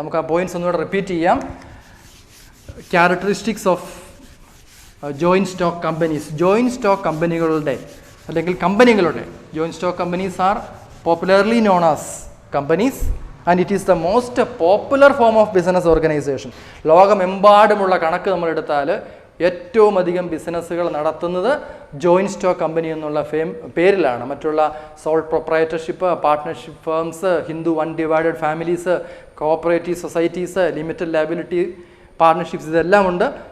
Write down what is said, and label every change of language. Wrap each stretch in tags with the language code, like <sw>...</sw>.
<ml>നമുക്ക് ആ പോയിന്റ്സ് ഒന്നുകൂടെ റിപ്പീറ്റ് ചെയ്യാം. Characteristics of joint stock companies. Joint stock കമ്പനികളുടെ അല്ലെങ്കിൽ കമ്പനികളുടെ</ml> <en>Joint stock companies are popularly known as companies and it is the most popular form of business organization.</en> <ml>ലോകമെമ്പാടുമുള്ള കണക്ക് നമ്മൾ എടുത്താൽ ഏറ്റവും അധികം ബിസിനസ്സുകൾ നടത്തുന്നത് ജോയിൻറ്റ് സ്റ്റോക്ക് കമ്പനി എന്നുള്ള പേരിലാണ്. മറ്റുള്ള soul proprietorship, partnership firms, Hindu undivided families, cooperative societies, limited liability partnerships ഇതെല്ലാം ഉണ്ട്.</ml>